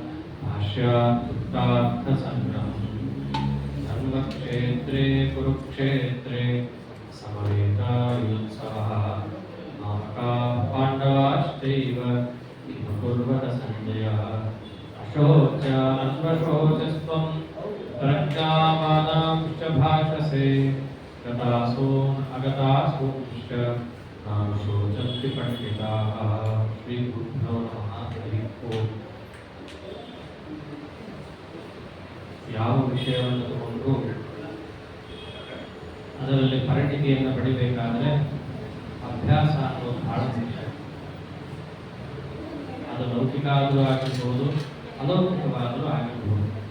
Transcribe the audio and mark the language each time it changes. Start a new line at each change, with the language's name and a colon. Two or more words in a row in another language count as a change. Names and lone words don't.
Sanskrit: भाष्यार्थसङ्ग्रहम् धर्मक्षेत्रे कुरुक्षेत्रे समवेतायुत्सवः मामकाः पाण्डवाश्चैव किं कुर्वत सञ्जयः अशोच्यान्वशोचस्त्वं प्रज्ञावादांश्च भाषसे गतासून् अगतासूंश्च नाम शोचन्ति पण्डिताः श्रीगुरुभ्यो नमः हरिः ओम्
Kannada: ಯಾವ ವಿಷಯವನ್ನು ತಗೊಂಡು ಅದರಲ್ಲಿ ಪರಿಣಿತಿಯನ್ನು ಪಡಿಬೇಕಾದ್ರೆ ಅಭ್ಯಾಸ ಅನ್ನೋದು ಬಹಳ ಮುಖ್ಯ. ಅದು ಲೌಕಿಕ ಆದರೂ ಆಗಿರ್ಬೋದು, ಅಲೌಕಿಕವಾದರೂ ಆಗಿರ್ಬೋದು.